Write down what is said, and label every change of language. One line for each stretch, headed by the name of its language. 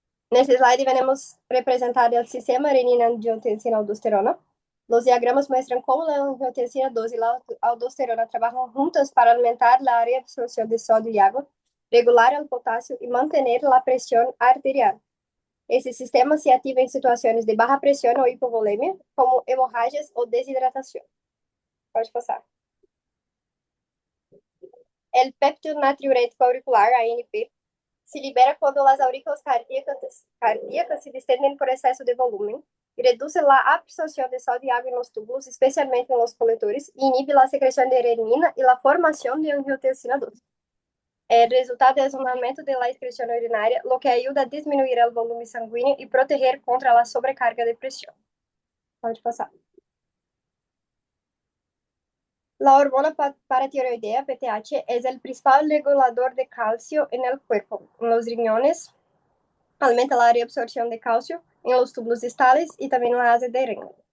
Portuguese: Nesse slide,
Spanish: veremos representado el sistema renina-angiotensina-aldosterona. Los diagramas muestran cómo la angiotensina 2 y la aldosterona trabajan juntas para aumentar la reabsorción de sodio y agua, regular el potasio y mantener la presión arterial.
Portuguese: Esse sistema se ativa em situações de baja pressão ou hipovolemia, como hemorragias ou desidratação. Pode passar. O péptido natriurético auricular, ANP, se libera quando as aurículas cardíacas se distendem por excesso de volume e reduz a absorção de sódio e água nos túbulos, especialmente nos coletores, e inibe a secreção de renina e a formação de angiotensina 2.
Spanish: El resultado es un aumento de la excreción urinaria, lo que ayuda a disminuir el volumen sanguíneo y proteger contra la sobrecarga de presión.
Portuguese: Pode passar.
Spanish: La hormona paratiroidea, PTH, es el principal regulador de calcio en el cuerpo, en los riñones, aumenta la reabsorción de calcio en los túbulos distales y también la asa de renal.